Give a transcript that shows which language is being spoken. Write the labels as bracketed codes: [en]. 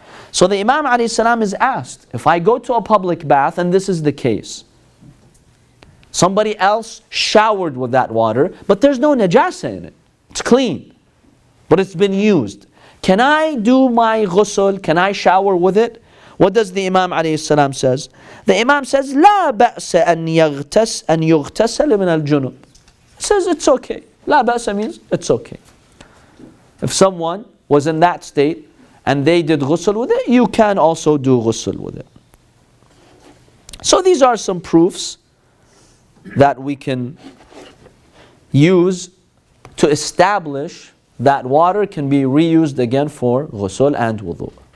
[en] So the Imam ﷺ is asked, if I go to a public bath and this is the case, somebody else showered with that water, but there's no najasa in it. It's clean, but it's been used. Can I do my ghusl? Can I shower with it? What does the Imam ﷺ says? The Imam says, [ar] لا بأس أن يغتسل من الجنوب. [en] Says it's okay. [ar] لا بأس [en] means it's okay. If someone was in that state and they did ghusl with it, you can also do ghusl with it. So these are some proofs that we can use to establish that water can be reused again for ghusl and wudu.